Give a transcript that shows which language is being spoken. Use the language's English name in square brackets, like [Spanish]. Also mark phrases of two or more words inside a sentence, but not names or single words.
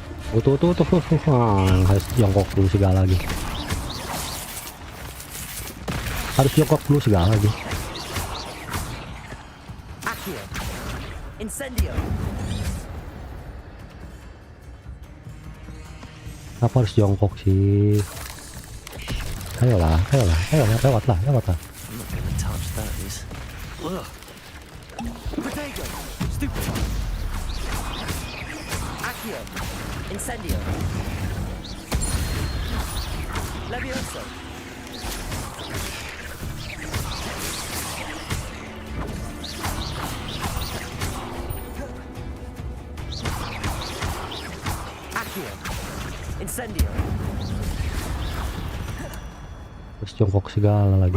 [Indonesian] Tuh. Harus jongkok dulu segala lagi. Harus jongkok dulu segala lagi. Accio. Incendio. Kenapa harus jongkok sih? Ayolah, lewat lah. [English] I'm not gonna touch those. [Indonesian] Ugh. Protego. Stupid. Accio. Incendio. Levioso. Accio. Incendio. Harus jongkok segala lagi.